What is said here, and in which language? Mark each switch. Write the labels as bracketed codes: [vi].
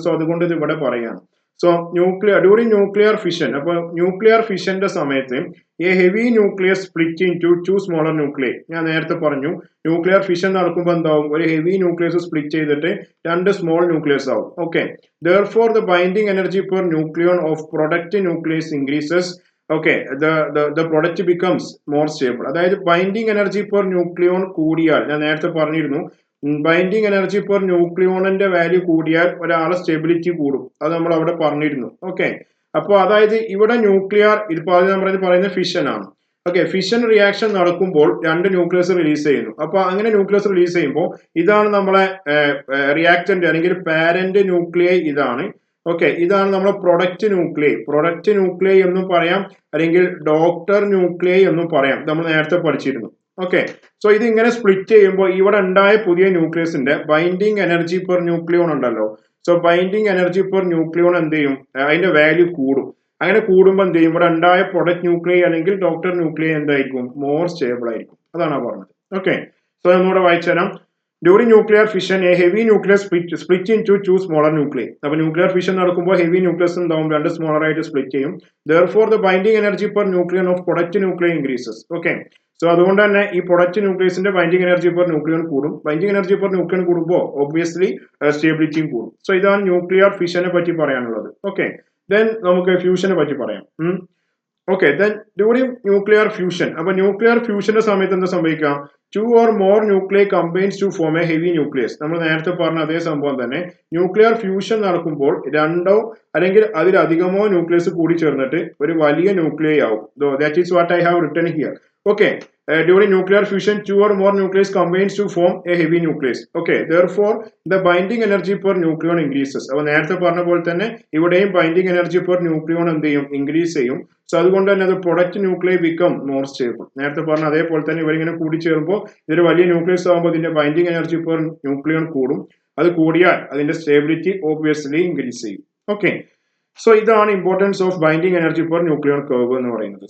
[en] so [ml] അതുകൊണ്ട് ഇത് ഇവിടെ പറയാണ്. [en] so during nuclear fission, [ml] അപ്പൊ ന്യൂക്ലിയർ ഫിഷന്റെ സമയത്ത് [en] A heavy nucleus split into smaller nuclear. [ml] ഞാൻ നേരത്തെ പറഞ്ഞു ന്യൂക്ലിയർ ഫിഷൻ നടക്കുമ്പോൾ എന്താവും? ഒരു ഹെവി ന്യൂക്ലിയസ് സ്പ്ലിറ്റ് ചെയ്തിട്ട് രണ്ട് സ്മോൾ ന്യൂക്ലിയസ് ആവും. [en] Okay, therefore the binding energy per nucleon of product nucleus increases. Okay, the product becomes more stable. [ml] അതായത് ബൈൻഡിങ് എനർജി പെർ ന്യൂക്ലിയോൺ കൂടിയാൽ, ഞാൻ നേരത്തെ പറഞ്ഞിരുന്നു, ബൈൻഡിങ് എനർജി പെർ ന്യൂക്ലിയോണിന്റെ വാല്യൂ കൂടിയാൽ ഒരാളെ സ്റ്റെബിലിറ്റി കൂടും. അത് നമ്മൾ അവിടെ പറഞ്ഞിരുന്നു. ഓക്കെ, അപ്പോൾ അതായത് ഇവിടെ ന്യൂക്ലിയർ, ഇതിപ്പോ അത് നമ്മൾ പറയുന്ന ഫിഷൻ ആണ്. ഓക്കെ, ഫിഷൻ റിയാക്ഷൻ നടക്കുമ്പോൾ രണ്ട് ന്യൂക്ലിയസ് റിലീസ് ചെയ്യുന്നു. അപ്പൊ അങ്ങനെ ന്യൂക്ലിയസ് റിലീസ് ചെയ്യുമ്പോൾ ഇതാണ് നമ്മളെ റിയാക്ടന്റ് അല്ലെങ്കിൽ പാരന്റ് ന്യൂക്ലിയൈ ഇതാണ്. ഓക്കെ, ഇതാണ് നമ്മളെ പ്രൊഡക്റ്റ് ന്യൂക്ലിയൈ എന്നും പറയാം, അല്ലെങ്കിൽ ഡോക്ടർ ന്യൂക്ലിയൈ എന്നും പറയാം. നമ്മൾ നേരത്തെ പഠിച്ചിരുന്നു. ഓക്കെ, സോ ഇത് ഇങ്ങനെ സ്പ്ലിറ്റ് ചെയ്യുമ്പോൾ ഇവിടെ ഉണ്ടായ പുതിയ ന്യൂക്ലിയസിന്റെ ബൈൻഡിങ് എനർജി പെർ ന്യൂക്ലിയോൺ ഉണ്ടല്ലോ. So binding energy per nucleon എന്ത് ചെയ്യും? അതിന്റെ വാല്യൂ കൂടും. അങ്ങനെ കൂടുമ്പോൾ എന്ത് ചെയ്യും? ഇവിടെ ഉണ്ടായ പ്രൊഡക്റ്റ് ന്യൂക്ലിയൈ അല്ലെങ്കിൽ ഡോക്ടർ ന്യൂക്ലിയൈ എന്തായിരിക്കും? [en] more stable [ml] ആയിരിക്കും. അതാണ് പറഞ്ഞത്. [en] okay, so [ml] നമ്മൂടെ വായിച്ചു തരാം. [en] During nuclear fission a heavy nucleus split into smaller nuclei. [ml] അപ്പൊ ന്യൂക്ലിയർ ഫിഷൻ നടക്കുമ്പോൾ ഹെവി ന്യൂക്ലിയസ് ഉണ്ടാവും, രണ്ട് സ്മോളർ ആയിട്ട് സ്പ്ലിറ്റ് ചെയ്യും. [en] therefore the binding energy per nucleon of product nuclei increases. [ml] Okay, so അതുകൊണ്ട് തന്നെ ഈ product ന്യൂക്ലിയസിന്റെ binding energy per nuclein കൂടും. ബൈൻഡിങ് എനർജി പെർ ന്യൂക്ലിയൻ കൂടുമ്പോൾ ഒബ്വിയസ്ലി സ്റ്റേബിലിറ്റിയും കൂടും. സോ ഇതാണ് ന്യൂക്ലിയർ ഫിഷനെ പറ്റി പറയാനുള്ളത്. ഓക്കെ, ദെൻ നമുക്ക് ഫ്യൂഷനെ പറ്റി പറയാം. [en] okay, then during nuclear fusion, [ml] അപ്പൊ ന്യൂക്ലിയർ ഫ്യൂഷന്റെ സമയത്ത് എന്താ സംഭവിക്കാം? [en] Two or more nuclei combines to form a heavy nucleus. [ml] നമ്മൾ നേരത്തെ പറഞ്ഞ അതേ സംഭവം തന്നെ. ന്യൂക്ലിയർ ഫ്യൂഷൻ നടക്കുമ്പോൾ രണ്ടോ അല്ലെങ്കിൽ അതിലധികമോ ന്യൂക്ലിയസ് കൂടി ചേർന്നിട്ട് ഒരു വലിയ ന്യൂക്ലിയൈ ആവും. [en] That is what I have written here. Okay, during nuclear fusion, two or more nucleus combines to form a heavy nucleus. Okay, therefore the binding energy per nucleon increases. [ml] അപ്പോൾ നേരത്തെ പറഞ്ഞ പോലെ തന്നെ ഇവിടെയും ബൈൻഡിങ് എനർജി പെർ ന്യൂക്ലിയോൺ എന്ത് ചെയ്യും? Increase ചെയ്യും. So അതുകൊണ്ട് തന്നെ അത് [en] Product nuclei become more stable. [ml] നേരത്തെ പറഞ്ഞ അതേപോലെ തന്നെ ഇവരിങ്ങനെ കൂടി ചേരുമ്പോൾ ഇതൊരു വലിയ ന്യൂക്ലിയസ് ആകുമ്പോൾ ഇതിന്റെ ബൈൻഡിങ് എനർജി പെർ ന്യൂക്ലിയോൺ കൂടും. അത് കൂടിയാൽ അതിന്റെ സ്റ്റേബിലിറ്റി ഓബ്വിയസ്ലി ഇൻക്രീസ് ചെയ്യും. ഓക്കെ, സോ ഇതാണ് [en] importance of binding energy per nuclear curve [ml] എന്ന് പറയുന്നത്.